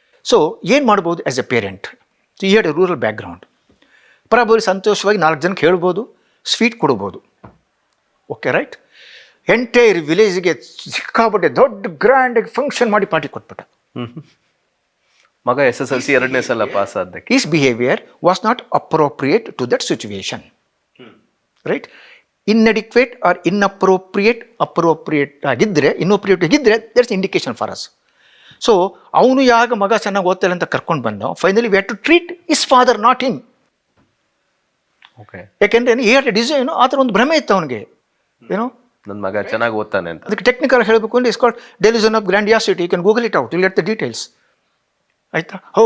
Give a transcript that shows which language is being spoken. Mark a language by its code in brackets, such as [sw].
[en] so [kn] ಏನು ಮಾಡ್ಬೋದು [en] As a parent? He had a rural background. [kn] Probably ಸಂತೋಷವಾಗಿ 4 ಜನಕ್ಕೆ ಹೇಳ್ಬೋದು, ಸ್ವೀಟ್ ಕೊಡ್ಬೋದು, ಓಕೆ ರೈಟ್? ಎಂಟೈರ್ ವಿಲೇಜ್ಗೆ ಸಿಕ್ಕಾಪಟ್ಟೆ ದೊಡ್ಡ ಗ್ರ್ಯಾಂಡಾಗಿ ಫಂಕ್ಷನ್ ಮಾಡಿ ಪಾರ್ಟಿ ಕೊಟ್ಬಿಟ್ಟ. ಮಗ SSLC 2ನೇ ಸಲ pass ಆದ್ದಕ್ಕೆ [en] his behavior was not appropriate to that situation, right? Inadequate or inappropriate, appropriate [kn] ಆಗಿದ್ದರೆ, [en] inappropriate ಆಗಿದ್ದರೆ, that's indication for us. [kn] So ಅವನು ಯಾಗ ಮಗ ಚೆನ್ನಾಗಿ ಓದ್ತಾಯಿಲ್ಲ ಅಂತ ಕರ್ಕೊಂಡು ಬಂದು, [en] Finally we had to treat his father, not him. [kn] Okay, ಯಾಕೆಂದ್ರೆ ಈ ಹ್ಯಾಡ್ ಡಿಸೈನ್ ಆ ಥರ ಒಂದು ಭ್ರಮೆ ಇತ್ತು ಅವನಿಗೆ, ಏನೋ ನನ್ನ ಮಗ ಚೆನ್ನಾಗಿ ಓದ್ತಾನೆ ಅಂತ. ಅದಕ್ಕೆ ಟೆಕ್ನಿಕಲ್ ಹೇಳಬೇಕು ಅಂದರೆ [en] Is called delusion of grandiosity. You can Google it out, you get the details, [kn] ಆಯಿತಾ?